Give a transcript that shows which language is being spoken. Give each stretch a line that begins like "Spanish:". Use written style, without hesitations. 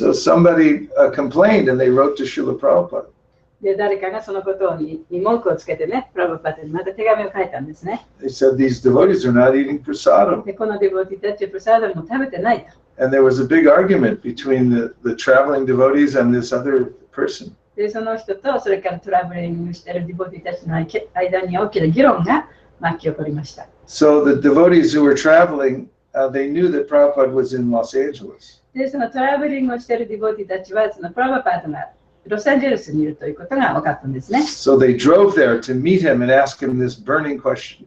English: So somebody complained and they wrote to Srila Prabhupada.
Japanese: で、誰かがそのことに文句をつけてね、プラブパテにまた手紙を書いたんですね。
English: They said these devotees are not eating prasadam.
Japanese: で、このデボティたちはプラサダムを食べてないと。
English: And there was a big argument between the traveling devotees and this other person.
Japanese: で、その人とそれからトラベリングしているデボティたちの間に大きな議論が巻き起こりました。
English: So the devotees who were traveling, they knew that Prabhupada was in Los Angeles.
Japanese: で、そのトラベリングをしているデボティたちはそのプラバパートがロサンゼルスにいるということが分かったんですね。
English: So they drove there to meet him and ask him this burning question.